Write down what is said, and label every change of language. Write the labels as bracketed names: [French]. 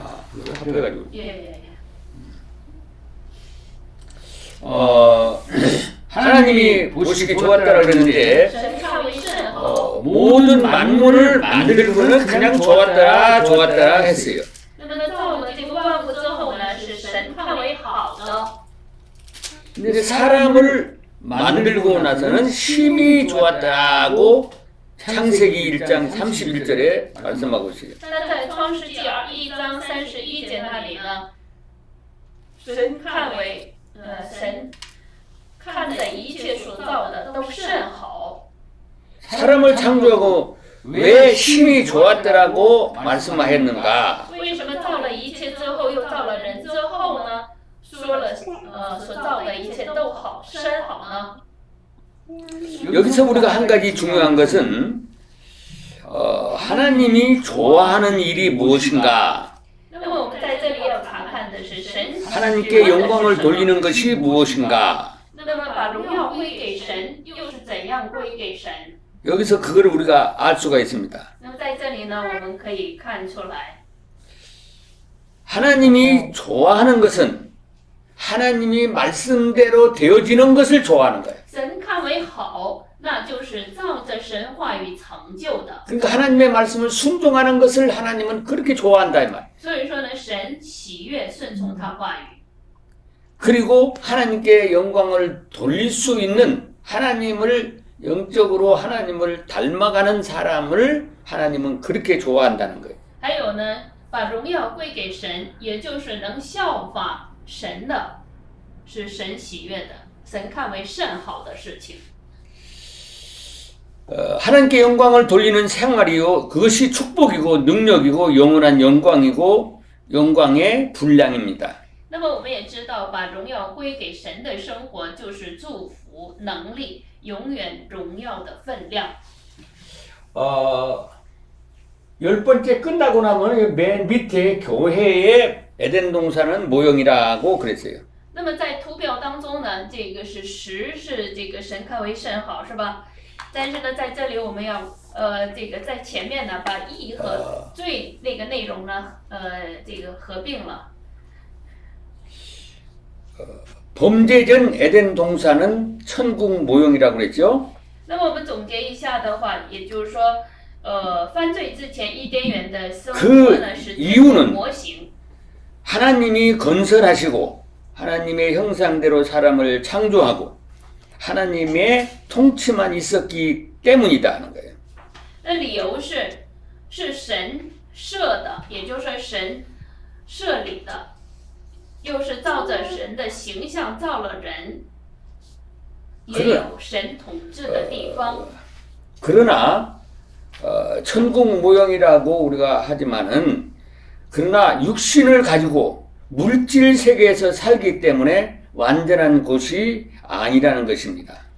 [Korean] 그거 합해가지고. 예. 하나님이 보시기 좋았다라 그랬는데 [Chinese] 神看为甚好。 [Korean] 모든 만물을 만들고는 그냥 좋았더라 했어요. [Chinese] 那么呢，造了这个万物之后呢，是神看为好的。 [Korean] 근데 사람을 만들고 나서는 힘이 좋았다고 창세기 1장 31절에 말씀하고 있어요. [Chinese] 但在创世纪1章31节那里呢，神看为神看着一切所造的都甚好。 [Korean] 사람을 창조하고 왜 힘이 좋았더라고 말씀하였는가? [Chinese] 为什么造了一切之后又造了人之后呢？说了所造的一切都好，甚好呢？ [Korean] 여기서 우리가 한 가지 중요한 것은 하나님이 좋아하는 일이 무엇인가? [Chinese] 那么我们在这里要查看的是神 [Korean] 하나님께 영광을 돌리는 것이 무엇인가? [Chinese] 那么把荣耀归给神，又是怎样归给神？ [Korean] 여기서 그걸 우리가 알 수가 있습니다. [Chinese] 那么在这里呢，我们可以看出来， [Korean] 하나님이 좋아하는 것은 하나님이 말씀대로 되어지는 것을 좋아하는 거예요. [Chinese] 神看为好，那就是照着神话语成就的。 [Korean] 그러니까 하나님의 말씀을 순종하는 것을 하나님은 그렇게 좋아한다 이 말. [Chinese] 所以说呢，神喜悦顺从他话语。 [Korean] 그리고 하나님께 영광을 돌릴 수 있는 하나님을 영적으로 하나님을 닮아가는 사람을 하나님은 그렇게 좋아한다는 거예요. [Chinese] 还有呢，把荣耀归给神，也就是能效法神的，是神喜悦的，神看为甚好的事情。 [Korean] 하나님께 영광을 돌리는 생활이요, 그것이 축복이고 능력이고 영원한 영광이고 영광의 분량입니다. [Chinese] 那么我们也知道，把荣耀归给神的生活就是祝福、能力、永远荣耀的分量。 [Korean] 10번째 끝나고 나면 맨 밑에 교회의 에덴 동산은 모형이라고 그랬어요. [Chinese] 那么在图表当中呢，这个是10，是这个神看为甚好，是吧？但是呢，在这里我们要这个在前面呢，把义和罪那个内容呢，这个合并了。 [Korean] 범죄 전 에덴 동산은 천국 모형이라고 그랬죠. [Chinese] 那么我们总结一下的话，也就是说，犯罪之前伊甸园的生活呢是模型。 [Korean] 하나님이 건설하시고 하나님의 형상대로 사람을 창조하고 하나님의 통치만 있었기 때문이다 하는 거예요. [Chinese] 那理由是神设的，也就是说神设立的，又是照着神的形象造了人，也有神统治的地方。 [Korean] 그러나 천국 모형이라고 우리가 하지만은 그러나 육신을 가지고 물질 세계에서 살기 때문에 완전한 곳이 아니라는 것입니다.